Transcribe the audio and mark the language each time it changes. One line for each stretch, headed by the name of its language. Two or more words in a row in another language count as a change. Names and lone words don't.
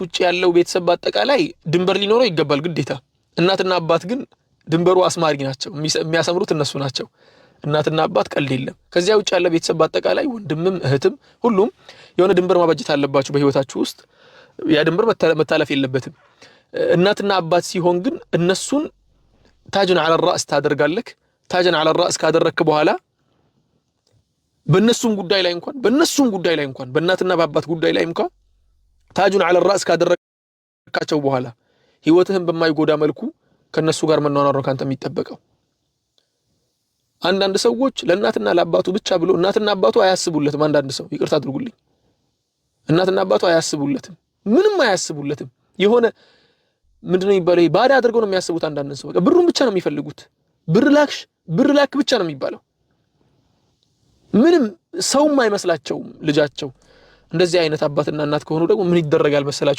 Amharic: ውጭ ያለው ቤተሰብ በአጠቃላይ ድንበር ሊኖረው ይገባል ግዴታ። እናትና አባት ግን ድንበሩ አስማሪ ናቸው፣ የሚያሰምሩት እነሱ ናቸው። እናትና አባት ቀልድ የለም። ከዚያ ውጭ ያለ ቤተሰብ በአጠቃላይ ወንድምም እህትም ሁሉም የሆነ ድንበር ማበጀት አለባችሁ በህይወታችሁ ውስጥ። ያ ድንበር መታለፍ የለበትም። እናትና አባት ሲሆን ግን እነሱን ታጅን
Arabic: على الراس
Amharic: ታደርጋለህ። ታጅን
Arabic: على الراس
Amharic: ካደረክ በኋላ በእነሱም ጉዳይ ላይ እንኳን በእናትና በአባት ጉዳይ ላይ እንኳን ታጁን
Arabic: على الراس
Amharic: ካደረካቸው በኋላ ህይወትህን በማይጎዳ መልኩ ከነሱ ጋር መኗኗር ነው ካንተ የሚጠበቀው። አንዳንድ ሰዎች ለእናትና ለአባቱ ብቻ ብሎ እናትና አባቱ አያስቡለትም። አንዳንድ ሰው ይቅርታ አድርጉልኝ፣ እናትና አባቱ አያስቡለትም፣ ምንም አያስቡለትም። የሆነ ምንድነው ይባለው ባዳ አድርገው ነው የሚያስቡት። አንዳንድ ሰው በቃ ብሩን ብቻ ነው የሚፈልጉት። ብር ላክ ብቻ ነው የሚባለው። ምንም ሰውም አይመስላቸውም ልጃቸው። እንደዚህ አይነት አባትና እናት ከሆኑ ደግሞ ምን ይደረጋል መሰላቸው?